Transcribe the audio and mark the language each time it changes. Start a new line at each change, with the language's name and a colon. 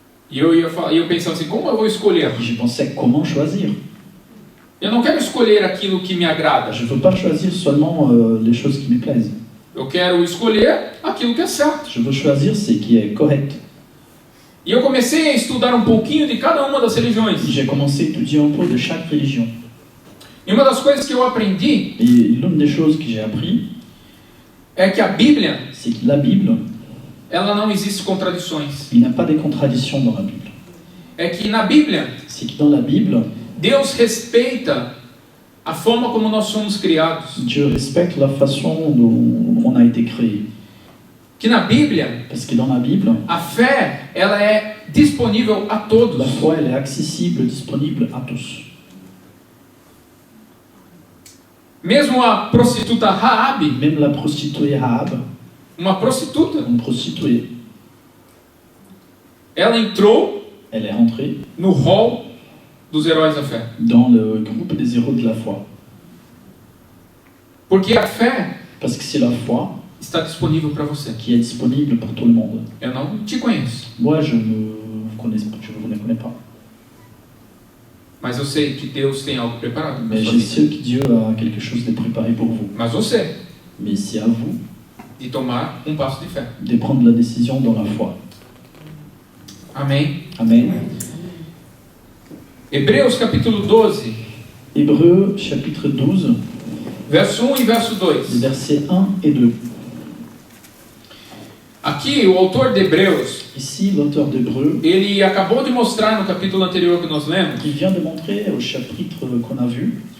Portuguese: e eu pensava assim, como eu vou escolher?
French: et je pensais comment choisir.
Portuguese: Eu não quero escolher aquilo que me agrada.
French: Je ne veux pas choisir seulement les choses qui me plaisent.
Portuguese: Eu quero escolher aquilo que é certo.
French: Je veux choisir ce qui est correct.
Portuguese: E eu comecei a estudar um pouquinho de cada uma das religiões.
French: J'ai commencé à étudier un peu de chaque religion.
Portuguese: E uma das coisas que eu aprendi
French: Et l'une des choses que j'ai appris,
Portuguese: é que a Bíblia,
French: c'est que la Bible,
Portuguese: ela não existe contradições.
French: il n'y a pas de contradictions dans la Bible.
Portuguese: É que na Bíblia,
French: C'est que dans la Bible,
Portuguese: Deus respeita a forma como nós somos criados.
French: Dieu respecte la façon dont on a été créé.
Portuguese: Que na Bíblia,
French: Parce que dans la Bible,
Portuguese: a fé, ela é disponível a todos.
French: la foi, elle est accessible, disponible à tous.
Portuguese: Mesmo a prostituta Raabe,
French: Même la prostituée Rahab,
Portuguese: uma prostituta,
French: une prostituée,
Portuguese: ela entrou
French: elle est rentrée
Portuguese: no hall dos heróis da fé.
French: dans le groupe des héros de la foi.
Portuguese: Porque a fé
French: Parce que c'est la foi
Portuguese: está disponível para você.
French: qui est disponible pour tout le monde.
Portuguese: Eu não te conheço,
French: Moi, je ne vous connais pas.
Portuguese: mas eu sei que Deus tem algo preparado na
French: Mais
Portuguese: sua
French: je
Portuguese: vida.
French: sais que Dieu a quelque chose de préparé pour vous.
Portuguese: Mas você,
French: Mais c'est à vous
Portuguese: de tomar um passo de fé.
French: de prendre la décision dans la foi.
Portuguese: Amém?
French: Amen.
Portuguese: Hebreus capítulo 12,
French: Hébreux chapitre 12,
Portuguese: verso 1 e verso
French: les
Portuguese: 2.
French: versets 1 et 2.
Portuguese: Aqui, o autor de Hebreus,
French: Ici, l'auteur d'Hébreux,
Portuguese: ele acabou de mostrar no capítulo anterior que nós lemos,
French: il vient de montrer au chapitre qu'on a vu